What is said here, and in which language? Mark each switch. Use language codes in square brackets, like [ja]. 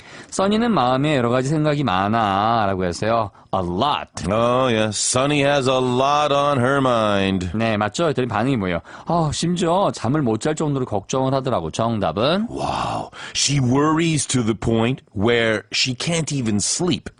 [ko] 써니는 마음에 여러 가지 생각이 많아 라고 해서요. [en] A lot. Oh, yes. Sunny has a lot on her mind. [ko] 네, 맞죠? 했더니 반응이 뭐예요? 심지어 잠을 못 잘 정도로 걱정을 하더라고. 정답은 [en] Wow. She worries to the point where she can't even sleep.